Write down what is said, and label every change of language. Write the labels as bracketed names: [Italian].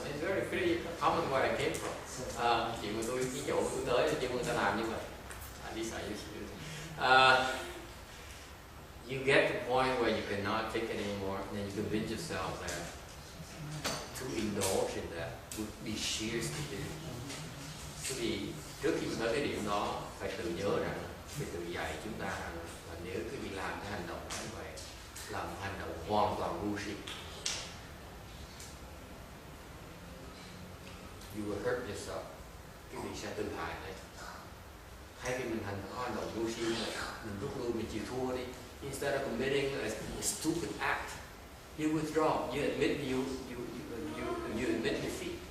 [English] It's very pretty common where I came from. [Vietnamese] Chuyện mà tôi ví dụ tôi tới chứ người ta làm như vậy. [English] At least I used to do. You get to the point where you cannot take it anymore, and then you convince yourself that to indulge in that would be sheer stupidity. [Vietnamese] Vì trước khi tới cái điểm đó phải tự nhớ rằng, phải tự dạy chúng ta rằng là nếu quý vị làm cái hành động như vậy là một hành động hoàn toàn vô tri. [English] You will hurt yourself. [Vietnamese] Quý vị sẽ tự hại đấy. Thay vì mình hành động vô tri, mình rút lui, mình chịu thua đi. [English] Instead of committing a stupid act, you withdraw. You admit you admit defeat.